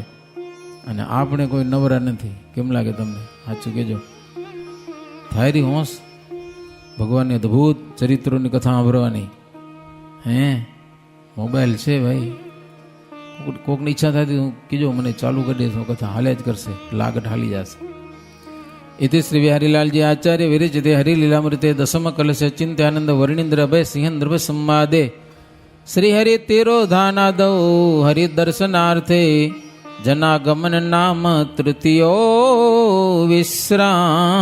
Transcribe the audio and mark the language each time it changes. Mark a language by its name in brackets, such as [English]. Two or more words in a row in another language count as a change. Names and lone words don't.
[Gujarati] અને આપણે કોઈ નવરા નથી. કેમ લાગે તમને? સાચું કહેજો. થાયરી હોંશ ભગવાનની અદ્ભુત ચરિત્રોની કથા સાંભળવાની. હે મોબાઈલ છે ભાઈ, કોકની ઈચ્છા થતી હું કીજો મને ચાલુ કરી દઈશ, કથા હાલે જ કરશે, લાગટ હાલી જશે. [Sanskrit] इति श्री बिहारीलालजी आचार्य विरचिते हरिलीलामृते दशम कलश चिंत्यानंद वर्णिंद्र अभय सिंह संवादे श्री हरि तेरो धानादौ हरि दर्शनार्थे जनागमन नाम तृतीयो विश्राम.